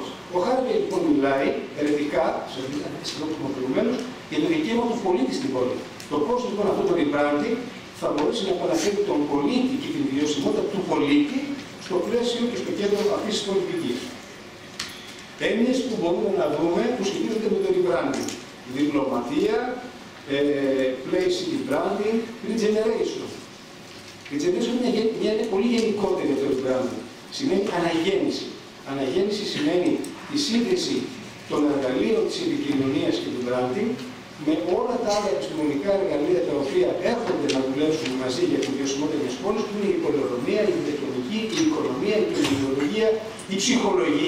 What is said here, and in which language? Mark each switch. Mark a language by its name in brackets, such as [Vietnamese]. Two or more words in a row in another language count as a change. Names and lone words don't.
[Greek] Ο Χάρβεϊ λοιπόν μιλάει αιρετικά, σε αυτή την που είπαμε προηγουμένως, για το δικαίωμα του πολίτη στην πόλη. Το πώς λοιπόν αυτό το rebranding θα μπορέσει να επαναφέρει τον πολίτη και την βιωσιμότητα του πολίτη στο πλαίσιο και στο κέντρο αυτής της πολιτικής. Έννοιες που μπορούμε να δούμε που σχετίζονται με το rebranding. Διπλωματία, [English] place city branding, regeneration. [Greek] Regeneration είναι πολύ γενικότερη αυτό το rebranding. Σημαίνει αναγέννηση. Αναγέννηση σημαίνει η σύνδεση των εργαλείων της επικοινωνίας και του branding με όλα τα άλλα επιστημονικά εργαλεία τα οποία έρχονται να δουλέψουν μαζί για την βιωσιμότητα μιας πόλης, που είναι η πολεοδομία, η ηλεκτρονική, η οικονομία, η κοινωνιολογία, η ψυχολογία.